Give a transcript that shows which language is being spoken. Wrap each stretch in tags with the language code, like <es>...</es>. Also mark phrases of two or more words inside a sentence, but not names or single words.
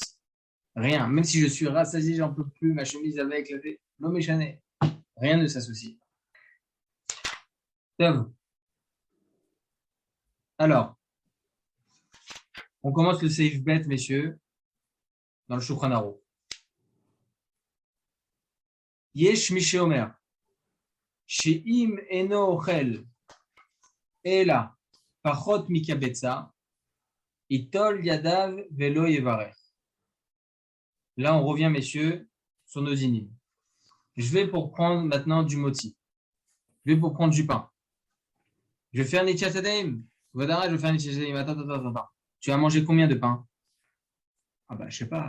<fr>Rien. Même si je suis rassasié, j'en peux plus, ma chemise avait éclaté. Non, mais chané. Rien ne s'associe. Tov. Alors, on commence le Seif Bet, messieurs, dans le Shulchan Aruch.</fr> <he>יש מי שאומר. שאם אינו אוכל אלא פחות מכביצה יטול ידיו ולא יברך.</he> <fr>Là, on revient, messieurs, sur nos dynimes. Je vais pour prendre maintenant du moti. Je vais pour prendre du pain. Je vais faire</fr> <he>נטילת ידיים.</he> <fr>Vodara, je vais faire</fr> <he>נטילת ידיים.</he> <fr>Attends. Tu vas manger combien de pain? Ah bah, je sais pas.</fr>